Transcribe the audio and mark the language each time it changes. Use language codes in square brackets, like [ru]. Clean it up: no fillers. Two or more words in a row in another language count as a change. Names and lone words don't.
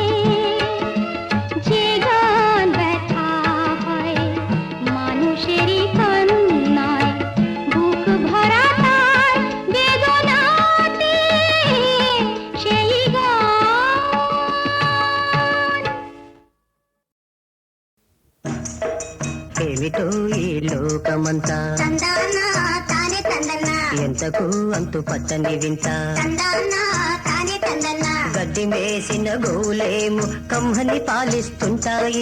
[bn] যে গান ব্যথা হয় মানুষেরই কান্নায়, বুক ভরা তার বেদনাতে, সেই গান। [te] ఏమిటో ఈ లోకమంతా తందానా తానే తందన్న ఎంతకు అంతు పట్టని వింత తందన్న తానే తందన్న గడ్డి మేసిన గోలేము కమ్మని పాలిస్తుంటాయి.